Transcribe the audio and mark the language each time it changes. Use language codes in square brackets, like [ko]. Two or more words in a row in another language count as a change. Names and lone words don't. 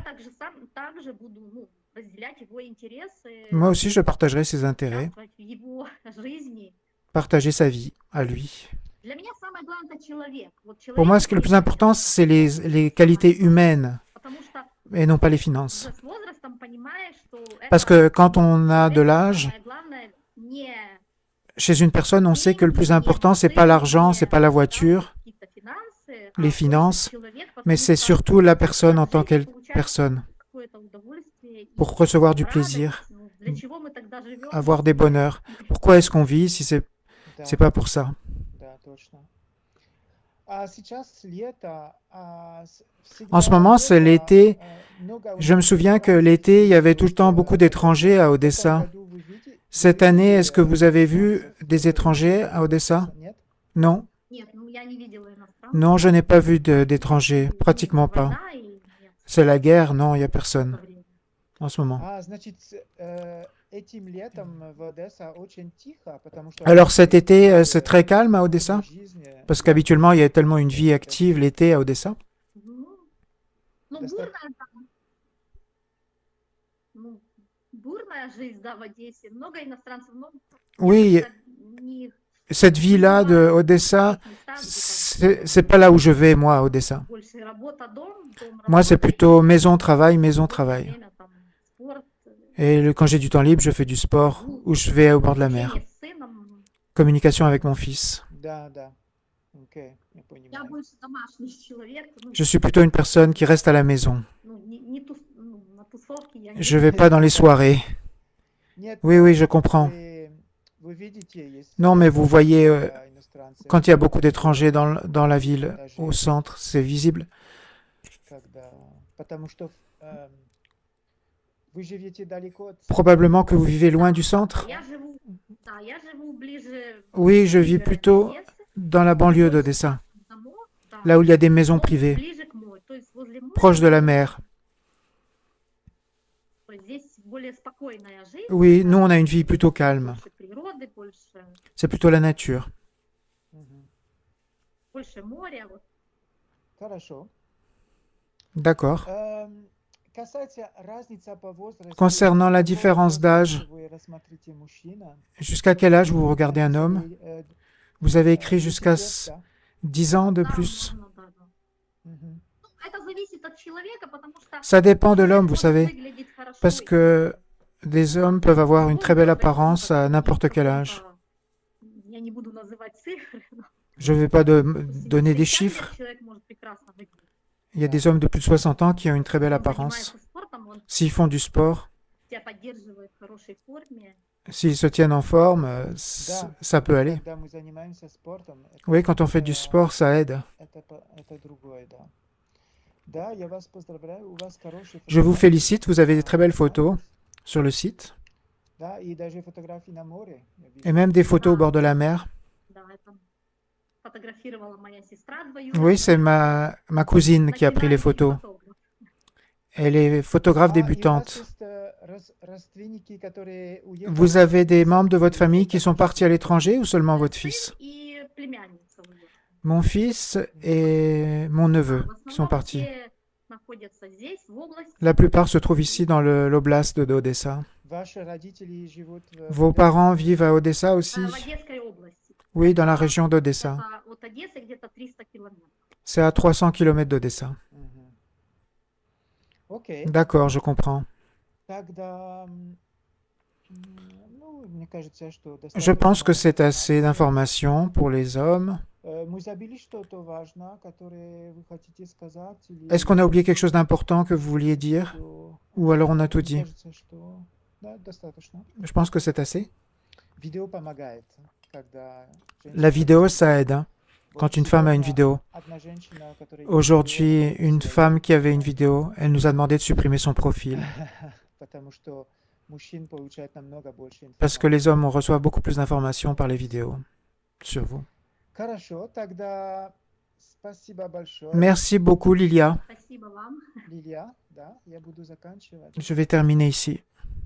[ru] я также буду, ну, разделять его интересы, [fr] Moi aussi, je partagerai ses intérêts, [ru] участвовать в его жизни. [fr] partager sa vie à lui. [ru] Для меня самое главное это человек. Вот [fr] Pour moi, ce qui est le plus [ru] который [fr] important, c'est les qualités humaines [ru] потому что [fr] et non pas les finances. [ru] уже с возрастом понимаешь, что [fr] Parce [ru] это [fr] que quand on a de [ru] человек, [fr] l'âge, [ru] самое главное не [fr] chez une personne, on sait que le plus important, c'est pas l'argent, c'est pas la voiture, [ru] какие-то финансы, [fr] les [ru] а [fr] finances, [ru] больше человек, [fr] mais [ru] потому [fr] c'est [ru] что [fr] surtout la personne en [ru] от [fr] tant [ru] жизни [fr] qu'elle [ru] получаешь [fr] personne, [ru] какое-то удовольствие и [fr] pour recevoir du [ru] радость. [fr] plaisir, [ru] Ну, для чего мы тогда живем? [fr] avoir des bonheurs. Pourquoi est-ce qu'on vit si c'est pas pour ça? [ru] Да, точно. А сейчас лето, [fr] En ce moment, c'est l'été. Je me souviens que l'été, il y avait tout le temps beaucoup d'étrangers à Odessa. Cette année, est-ce que vous avez vu des étrangers à Odessa? [ru] Нет? [fr] Non. [ru] Нет, ну я не видела иностранцев. [fr] Non, je n'ai pas vu d'étrangers, pratiquement pas. [ru] Война и нет [fr] C'est la guerre, non, il n'y a personne [ru] времени. [fr] en ce moment. [ru] Значит, этим летом в Одессе очень тихо, потому что... [fr] Alors cet été, c'est très calme à Odessa? [ru] Жизнь, [fr] Parce qu'habituellement, il y a tellement une vie active l'été à Odessa. [ru] Ну, Доста- бурная жизнь, да, в Одессе. Много иностранцев, но [fr] Oui, [ru] это не [fr] cette vie-là de Odessa, c'est pas là où je vais, moi, à Odessa. [ru] больше работа-дом, [fr] Moi, c'est [ru] дом-работа, [fr] plutôt maison-travail, maison-travail. [ru] время там спорт, [fr] Et quand j'ai du temps libre, je fais du sport ou je vais au bord de la mer. [ru] общение с сыном. [fr] Communication avec mon fils. [ru] Да, да. Окей, я Я понимаю. больше домашний человек, ну, [fr] Je suis plutôt une personne qui reste à la maison. [ru] ну, на тусовки я не [fr] Je vais pas dans les soirées. [ru] Нет, [fr] Oui, oui, je comprends. [ru] вы видите, есть [fr] Non, mais vous voyez, [ru] иностранцы, [fr] quand il y a beaucoup d'étrangers dans la ville, au centre, c'est visible. [ru] когда... Потому что вы живете далеко от... [fr] Probablement que vous vivez loin du centre. [ru] Я живу, да, я живу ближе [fr] Oui, je vis [ru] к [fr] plutôt [ru] Одессе, [fr] dans la banlieue d'Odessa, [ru] домов, да, [fr] là où il y a des maisons [ru] дом [fr] privées, [ru] ближе к морю, то есть возле моря, [fr] proches de la mer. [ru] то есть здесь более спокойная жизнь, [fr] Oui, nous, on a une vie plutôt calme. [ru] больше природы, [fr] C'est plutôt la nature. Мгм. [ru] больше моря, вот. Хорошо. [fr] D'accord. [ru] Касается разницы по возрасту, [fr] Concernant la [ru] какого [fr] différence d'âge, [ru] возраста вы рассмотрите мужчина, [fr] jusqu'à quel âge vous regardez un homme? Vous avez écrit jusqu'à [ru] 10 лет, [fr] 10 ans de [ru] Да, [fr] plus. [ru] можно, да, да. да? Мгм. Ну, это зависит от человека, потому что [fr] Ça dépend de [ru] человек [fr] l'homme, vous [ru] может [fr] savez, [ru] выглядеть хорошо [fr] parce [ru] и [fr] que des hommes peuvent avoir une très belle apparence à n'importe quel âge. [ru] каком-то, я не буду называть цифры, но, [fr] Je ne vais pas [ru] допустим, [fr] donner des [ru] 60 лет [fr] chiffres. [ru] человек может прекрасно выглядеть. [fr] Il y a des hommes de plus de 60 ans qui ont une très belle [ru] Он [fr] apparence. [ru] занимается спортом, он [fr] S'ils font du sport, [ru] себя поддерживает в хорошей форме. [fr] s'ils se tiennent en forme, ça peut aller. [ru] Когда мы занимаемся спортом, [fr] Oui, quand on fait du sport, ça aide. [ru] это другое, да. Да, я вас поздравляю, у вас хорошие [fr] Je vous [ru] фотографии. [fr] félicite, vous avez des très belles photos sur le site, [ru] Да, и даже фотографии на море. Я вижу. [fr] et même des photos au bord de la mer. [ru] Да, это фотографировала моя сестра [fr] Oui, [ru] двоюродная. [fr] c'est ma cousine qui a pris les [ru] Начинающий [fr] photos. [ru] фотограф. [fr] Elle est photographe [ru] И у вас [fr] débutante. [ru] есть родственники, которые уехали? [fr] Vous avez des membres de votre famille qui sont partis à l'étranger ou seulement votre fils? [ru] Сын и племянница уехала. [fr] Mon fils et mon neveu [ru] В [fr] qui sont [ru] основном [fr] partis. [ru] все находятся здесь, в области. [fr] La plupart se trouvent ici dans l'oblast d'Odessa. [ru] Ваши родители живут в [fr] Vos parents vivent à Odessa aussi? [ru] В Одесской области. [fr] Oui, dans la région d'Odessa. [ru] Это от Одессы где-то 300 километров. [fr] C'est à 300 km d'Odessa. [ru] Мгм. Окей. [fr] D'accord, je comprends. [ru] Тогда, ну, мне кажется, что [fr] Je pense que c'est [ru] достаточно [fr] assez d'informations pour les hommes. [ru] Мы забыли что-то важное, которое вы хотите сказать? Или [fr] Est-ce qu'on a oublié quelque chose d'important que vous vouliez dire? [ru] что- [fr] Ou alors on a tout [ru] Мне [fr] dit? [ru] кажется, что да, достаточно. [fr] Je pense que c'est assez. [ru] Vidéo помогает, когда [fr] La vidéo, ça aide, hein, quand une femme a une vidéo. [ru] Одна женщина, которая [fr] Aujourd'hui, [ru] видео, [fr] une [ru] своё- [fr] femme qui avait une vidéo, elle nous a demandé de supprimer son profil. [ru] Потому что мужчин получает намного больше [fr] Parce que [ru] информации. [fr] les hommes, on reçoit beaucoup plus d'informations par les vidéos sur vous. [ru] Хорошо, тогда спасибо большое. [fr] Merci beaucoup, Lilia. [ru] Спасибо вам. Лилия, да, я буду заканчивать. [fr] Je vais terminer ici.